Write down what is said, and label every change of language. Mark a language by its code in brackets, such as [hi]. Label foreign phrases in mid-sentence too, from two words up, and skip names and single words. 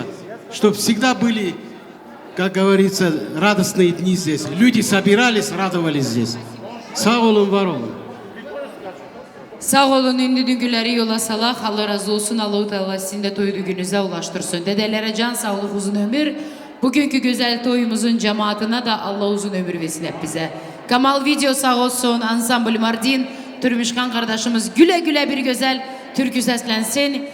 [ru] Чтобы всегда были, как говорится, радостные дни здесь. Люди собирались, радовались здесь. [tr] Sağ olun, var olun. Sağ olun, ünlü düngüleri yola salaq. Allah razı olsun, Allah-u Teala sizin de toy düğününüze ulaştırsın. Dedelere can sağlık, uzun ömür. Bugünkü güzel toyumuzun cemaatine de Allah uzun ömür versin hep bize. Kamal Video sağ olsun, Ansambl Mardin, Türmüşkan kardeşimiz güle güle bir güzel türkü seslensin.